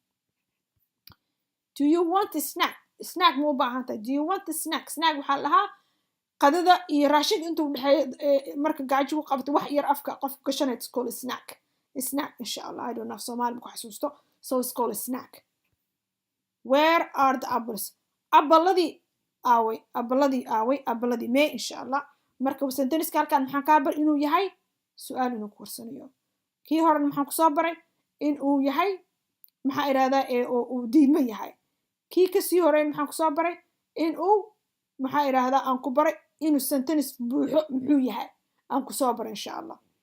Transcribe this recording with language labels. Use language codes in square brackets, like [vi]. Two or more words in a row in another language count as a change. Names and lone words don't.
[en] do you want a snack [so] ma u baahan tahay do you want a snack waxaa lahaa qadada iyo raashinka intuu dhexeeyo marka gaajo ku qabto wax yar afka qof gashanay [en] it's called a snack [ar] insha allah [en] I don't know [so] Soomaali ku xasuusto [en] so it's called a snack where are the apples abaladii [so] aaway mee [ar] insha allah [so] marka senteniska halkaan maxaan kaa bar inuu yahay su-aal inuu ku warsanayo kii horena maxaan kusoo baray in uu yahay maxaa irahdaa oo uu diidmo yahay kii kasii horeyn maxaan kusoo baray in uu maxaa irahdaa aan ku baray inuu sentence buuxo muxuu yahay aan kusoo baray [ar] insha allah